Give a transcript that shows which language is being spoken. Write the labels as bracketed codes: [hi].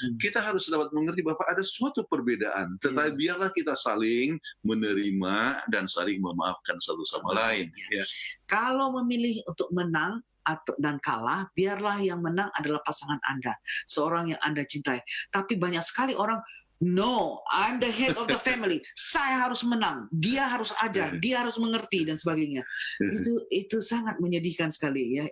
[id] Kita harus dapat mengerti bahwa ada suatu perbedaan, tetapi biarlah kita saling menerima dan saling memaafkan satu sama lain. Ya. Kalau memilih untuk menang dan kalah, biarlah yang menang adalah pasangan Anda, seorang yang Anda cintai. Tapi banyak sekali orang, [en] no, I'm the head of the family. [id] Saya harus menang. Dia harus ajar. Dia harus mengerti dan sebagainya. Itu sangat menyedihkan sekali, ya.